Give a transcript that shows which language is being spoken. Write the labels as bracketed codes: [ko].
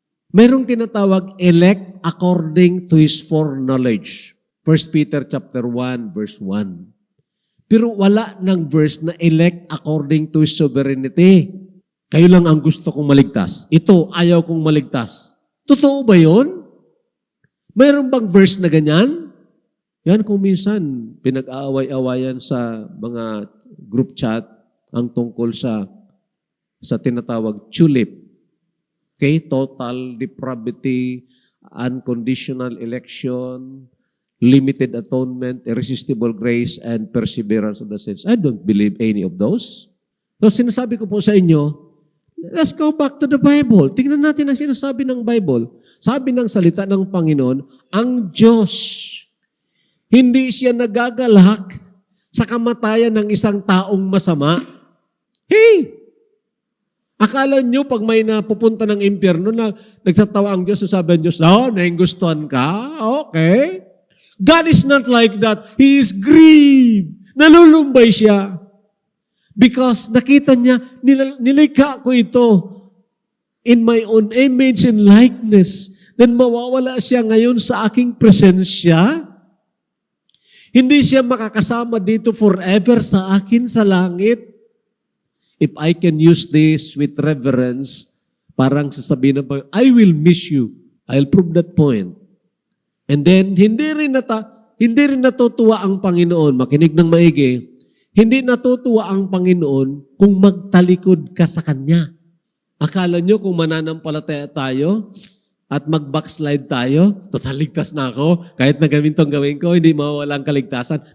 [tl] Mayroong tinatawag [en] elect according to his foreknowledge. 1 Peter chapter 1 verse 1. [tl] Pero wala ng verse na [en] elect according to his sovereignty. [tl] Kayo lang ang gusto kong maligtas. Ito, ayaw kong maligtas. Totoo ba yun? Mayroon bang verse na ganyan? Yan kung minsan pinag-aaway-awayan sa mga group chat ang tungkol sa tinatawag tulip. Okay? [en] Total depravity, unconditional election, limited atonement, irresistible grace, and perseverance of the saints. I don't believe any of those. So [tl] sinasabi ko po sa inyo, [en] let's go back to the Bible. [tl] Tingnan natin ang sinasabi ng Bible. Sabi ng salita ng Panginoon, ang Diyos, hindi siya nagagalak sa kamatayan ng isang taong masama. Hey! Akala nyo pag may napupunta ng impyerno na nagtatawa ang Diyos, sabi ng Diyos, naingustuhan ka? [en] Okay. God is not like that. He is grieved. [tl] Nalulumbay siya. Because nakita niya, nilikha ko ito [en] in my own image and likeness. [tl] Then mawawala siya ngayon sa aking presensya. Hindi siya makakasama dito forever sa akin sa langit. [en] If I can use this with reverence, [tl] parang sasabihin na [en] I will miss you. I'll prove that point. [tl] And then, hindi rin natutuwa ang Panginoon, makinig ng maigi, hindi natutuwa ang Panginoon kung magtalikod ka sa Kanya. Akala nyo kung mananampalataya tayo at mag-backslide tayo, total ligtas na ako, kahit na ganitong gawin ko, hindi mawawala ang kaligtasan.